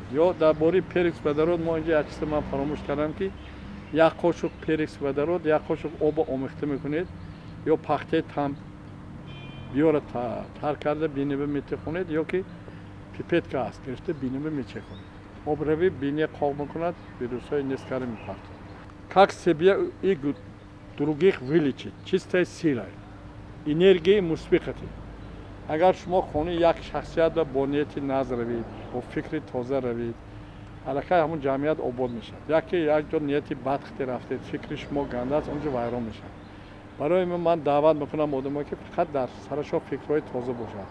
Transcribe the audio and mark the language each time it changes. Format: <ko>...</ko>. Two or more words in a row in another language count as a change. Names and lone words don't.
<tg>Ё дар бораи</tg> <ru>перекс водород</ru> <tg>мо инҷа як чиза ман фаромӯш кардам ки як қошуқ</tg> <ru>перекс водород,</ru> <tg>як қошуқ обо омехта мекунед, ё пахтаи там биёра тар карда бинеба метехонед, ё ки пипетка аст гирифта бинеба мечеконед. Обрави бине қоқ мекунад, вирусҳои нескара мепахтад.</tg> <ru>Как себя и других вылечить чистой силой, энергией мусбиқати.</ru> <tg>Агар шумо хони як шахсият бо нияти наз равед, бо фикри тоза равед, аллакай ҳамон ҷамъият обод мешавад. Яке як ҷо нияти бад хите рафтед, фикри шумо ганда аст, онҷо вайрон мешавад. барои ман даъват мекунам одамое ки фақат дар сарашон фикрҳои тоза бошад.</tg>